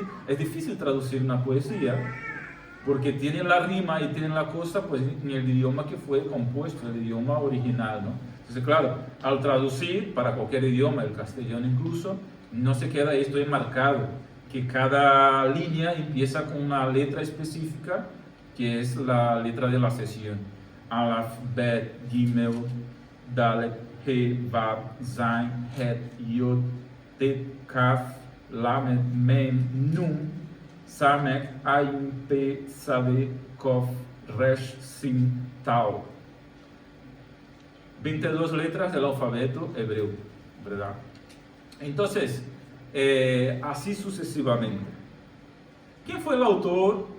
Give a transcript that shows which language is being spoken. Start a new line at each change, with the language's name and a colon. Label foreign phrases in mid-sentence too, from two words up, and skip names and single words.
Spanish: Es difícil traducir una poesía porque tiene la rima y tiene la cosa pues en el idioma que fue compuesto, el idioma original, ¿no? Entonces, claro, al traducir para cualquier idioma, el castellano incluso, no se queda esto enmarcado, que cada línea empieza con una letra específica que es la letra de la sesión. Aleph, Bet, Gimel, Dalet, He, Vav, Zain, Het, Yod, Tet, Kaf, Lamed, Mem, Nun, Samek, Ayin, Pe, Sabe, Kof, Resh, Sin, Tau. 22 letras del alfabeto hebreo, ¿verdad? Entonces, así sucesivamente. ¿Quién fue el autor?